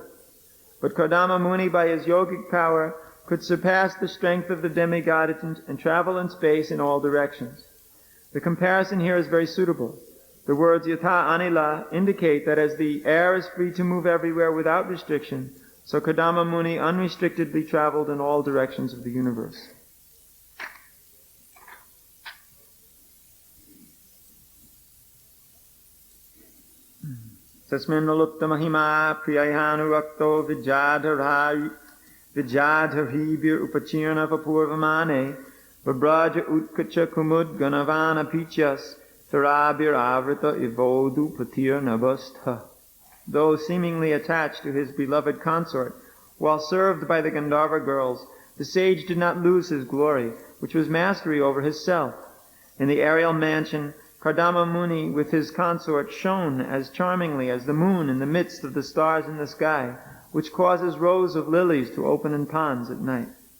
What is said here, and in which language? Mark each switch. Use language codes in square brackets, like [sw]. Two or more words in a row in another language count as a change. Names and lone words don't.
[en] But Kardama Muni, by his yogic power, could surpass the strength of the demigods and travel in space in all directions. The comparison here is very suitable. The words [sa] यथा अनिल [en] indicate that as the air is free to move everywhere without restriction, so Kardama Muni unrestrictedly traveled in all directions of the universe. [sa] तस्मिन् नलुप्त महिमा प्रियहानुरक्तो विजधर्हिबिर् उपचिर्ण वपुर्वमने वब्रज उत्कच कुमुद् गणवन पिचस् ताराभिर् आवृत इवोडु पतिर् नभस्थ. [en] Though seemingly attached to his beloved consort, while served by the Gandharva girls, the sage did not lose his glory, which was mastery over his self. In the aerial mansion, Kardama Muni with his consort shone as charmingly as the moon in the midst of the stars in the sky, which causes rows of lilies to open in ponds at night.